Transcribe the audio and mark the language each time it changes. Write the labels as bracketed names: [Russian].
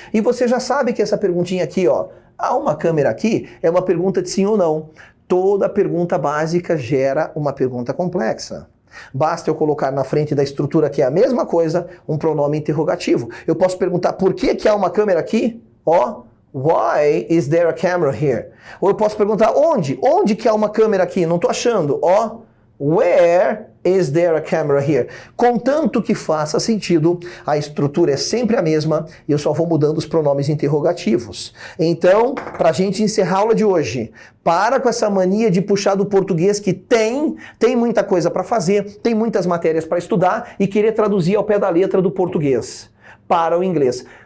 [Portuguese] E você já sabe que essa perguntinha aqui, ó, há uma câmera aqui, é uma pergunta de sim ou não. Toda pergunta básica gera uma pergunta complexa. Basta eu colocar na frente da estrutura que é a mesma coisa, um pronome interrogativo. Eu posso perguntar por que há uma câmera aqui? [English] Ó, why is there a camera here? [Portuguese] Ou eu posso perguntar onde? Onde que há uma câmera aqui? Não estou achando. [English] Ó, where is there a camera here? [Portuguese] Contanto que faça sentido, a estrutura é sempre a mesma e eu só vou mudando os pronomes interrogativos. Então, para a gente encerrar a aula de hoje, para com essa mania de puxar do português que tem muita coisa para fazer, tem muitas matérias para estudar e querer traduzir ao pé da letra do português para o inglês.